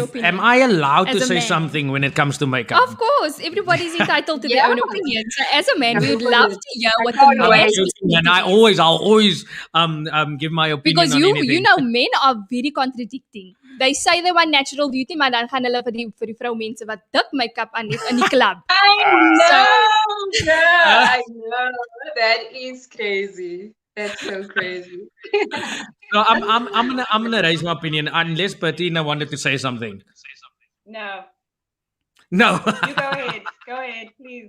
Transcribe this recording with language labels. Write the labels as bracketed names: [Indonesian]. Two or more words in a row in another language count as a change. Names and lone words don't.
[English] if am opinion? I allowed As to a say man. something when it comes to makeup. Of course, everybody's entitled to their own Yeah. opinion. So, as a man, we would love to hear I what the can't man wait. has to Absolutely, say and to this. I'll always give my opinion Because on you anything. know, men are very contradicting. They say they want natural beauty, [Afrikaans] maar dan gaan hulle vir die vroumense wat dik make-up aan het in die club. [English] I So, know, girl. I know. That is crazy. That's so crazy. So I'm gonna raise my opinion unless Bettina wanted to say something. No, No. you go ahead. Go ahead, please.